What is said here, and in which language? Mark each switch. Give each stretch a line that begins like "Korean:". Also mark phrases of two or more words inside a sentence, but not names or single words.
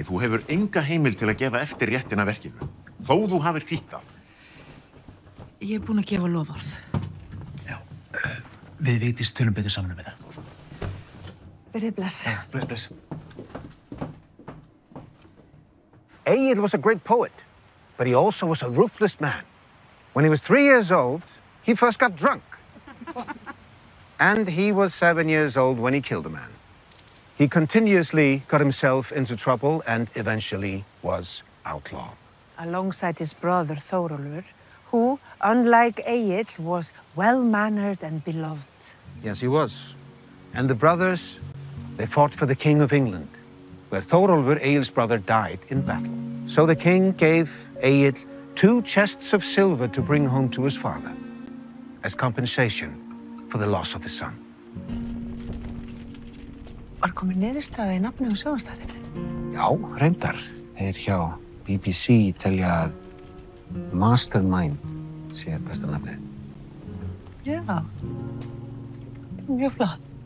Icelandic: Þú hefur enga heimild til að gefa eftir réttina verkinu. Þó þú hafir þýtt það. Ég er búin að gefa loforð. Já, við Vigdís tölum betur saman um þetta. Verið bless. Bless.
English: Egil was a great poet, but he also was a ruthless man. When he was 3 years old, he first got drunk. And he was 7 years old when he killed a man. He continuously got himself into trouble and eventually was outlawed. Alongside his brother Þórólfur, who, unlike Egill, was well-mannered and beloved. Yes, he was. And the brothers, they fought for the King of England, where Þórólfur, Egil's brother, died in battle. So the king gave Egill 2 chests of silver to bring home to his father as compensation for the loss of his son.
Icelandic: Var komin niðurstaða í nafni á sjónvarpsþættinum? Já, reyndar. Þeir hjá BBC telja að Mastermind sé besta nafnið. Já. Mjög flott.